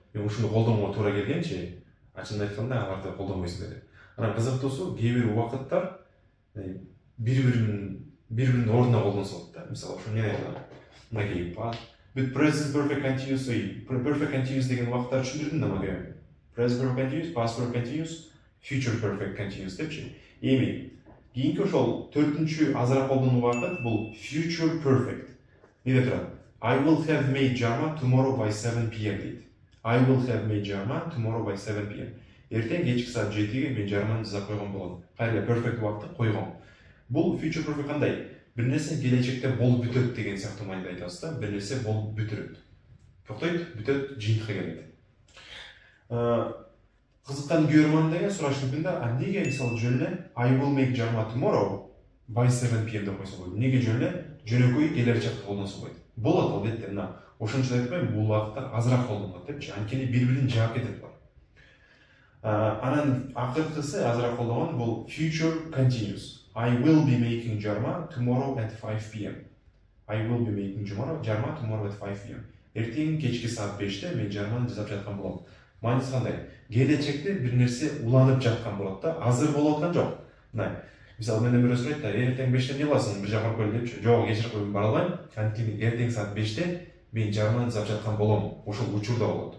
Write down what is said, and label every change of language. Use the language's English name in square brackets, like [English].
[Kyrgyz] Мен ушуну колдонууга туура келгенчи, ачыгын айтканда аларды колдонбойсуң деп. Анан кызыктуусу кээ бир убакыттар бири-биринин ордуна колдонсо болот да. Мисалы ошо эмне айтылат? Мынакей бүт present perfect continuous, perfect continuous деген убакыттар түшүндүрдүм да мага. Present perfect continuous, past perfect continuous, future perfect continuous депчи. Эми кийинки ошол 4-чү азыраак колдонуу убакыт бул future perfect. Неде турат? [English] I will have made жарма tomorrow by 7 p.m. [Kyrgyz] дейт. [English] I will have made жарма tomorrow by 7 p.m. [Kyrgyz] Эртең кечки саат 7-ге мен жарманы жасап койгон болом. Кайра perfect убакытты койгом. Бул future perfect кандай? бир нерсе келечекте болуп бүтөт деген сыяктуу мааниде айтабыз да. Бир нерсе болуп бүтүрөт. Токтойт, бүтөт, жыйынтыкка келет. Кызыккан көрөрман деген сураш мүмкүн да, неге мисалы жөн эле [English] I will make жарма tomorrow by 7 p.m. [Kyrgyz] деп койсо болот. Неге жөн эле жөнөкөй келечекти колдонсо болот. Болот албетте, мына ошончо айтып коеюн, бул убакытта азыраак колдонулат депчи. Анткени бири-бирин жаап кетет булар. Анан акыркысы азыраак колдонгон бул future continuous. [English] I will be making жарма tomorrow at 5 p.m. I will be making жарма tomorrow at 5 p.m. [Kyrgyz] Эртең кечки саат 5-те мен жарманы жасап жаткан болом. Мааниси кандай? Келечекте бир нерсе уланып жаткан болот да, азыр болуп аткан жок. Мына, мисалы менден бирөө сурайт да, эртең 5-те эмне кыласың? Бир жака койгул депчи. Жок, кечирип койгум, бара албайм. Анткени эртең саат 5-те мен жарманы жасап жаткан болом. Ошол учурда болот.